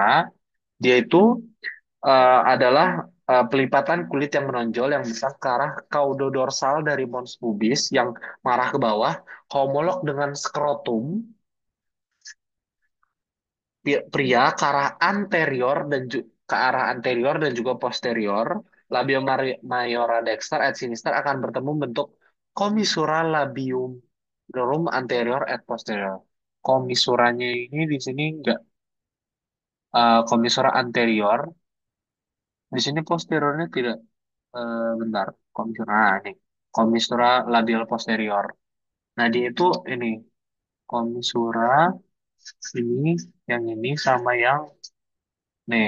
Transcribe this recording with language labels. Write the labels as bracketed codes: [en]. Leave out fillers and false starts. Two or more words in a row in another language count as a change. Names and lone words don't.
[id] Dia itu adalah pelipatan kulit yang menonjol yang bisa ke arah caudodorsal dari mons pubis yang mengarah ke bawah, homolog dengan skrotum pria ke arah anterior dan juga posterior. [la] Labia mayora dexter et sinister [id] akan bertemu bentuk [la] komisura labium minorum anterior et posterior. [id] Komisuranya ini di sini enggak komisura anterior, di sini posteriornya tidak. Bentar, komisura ini komisura labial posterior. Nah, dia itu ini komisura ini, yang ini sama yang nih.